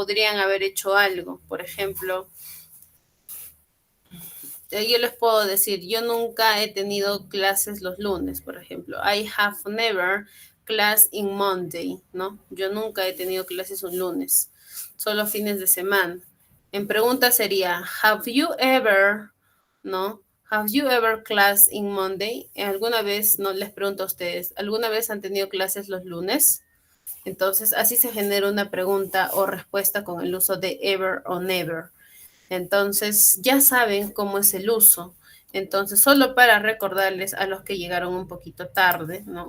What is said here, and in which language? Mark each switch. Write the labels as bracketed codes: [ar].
[es] Podrían haber hecho algo? Por ejemplo, yo les puedo decir, yo nunca he tenido clases los lunes, por ejemplo. [en] I have never class in Monday, [es] ¿no? Yo nunca he tenido clases un lunes, solo fines de semana. En pregunta sería, [en] have you ever, [es] ¿no? [en] Have you ever class in Monday? [es] ¿Alguna vez, no les pregunto a ustedes, ¿alguna vez han tenido clases los lunes? Entonces, así se genera una pregunta o respuesta con el uso de ever o never. Entonces, ya saben cómo es el uso. Entonces, solo para recordarles a los que llegaron un poquito tarde, ¿no?